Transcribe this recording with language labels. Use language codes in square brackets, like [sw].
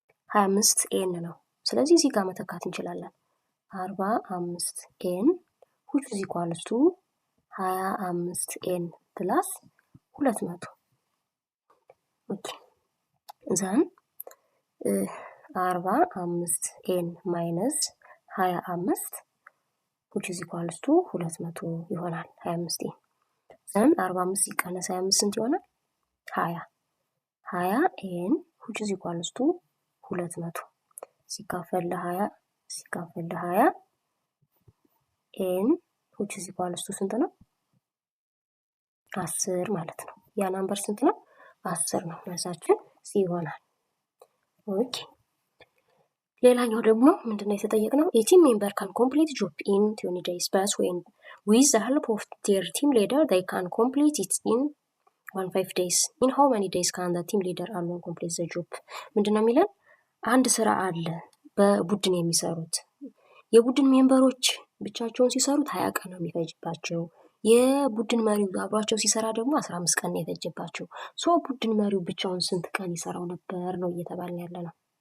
[am] 25 ኤን ነው። ስለዚህ እዚህ ጋር መተካት እንችላለን። 45 ኤን [en] which is equals to [am] 25 ኤን ፕላስ 200 ኦኬ ዘን 45 ኤን ማይነስ 25 which is equals to 200 ይሆናል። 25 ኤን ዘን 45 ሲቀነስ 25 ስንት ይሆናል? 20 ኤን [en] which is equals to [am] 200 ሲካፈል ለ20 ኤን which is equals to ስንት ነው? 10 ማለት ነው። ያ ናምበር ስንት ነው? 10 ነው። መልሳችን ሲ ይሆናል። ኦኬ ሌላኛው ደግሞ ምንድነው የተጠየቅነው? [en] a team member can complete job in 20 days but when with the help of their team leader they can complete it in 15 days. in how many days can the team leader alone complete the job? [am] ምንድነው የሚለን? አንድ ስራ አለ በቡድን የሚሰሩት የቡድን ሜምበሮች ብቻቸውን ሲሰሩት 20 ቀን ነው የሚፈጅባቸው። የቡድን መሪው አብሯቸው ሲሰራ ደግሞ 15 ቀን ነው የፈጀባቸው። ሶ ቡድን መሪው ብቻውን ስንት ቀን ይሰራው ነበር ነው እየተባልን ያለ ነው።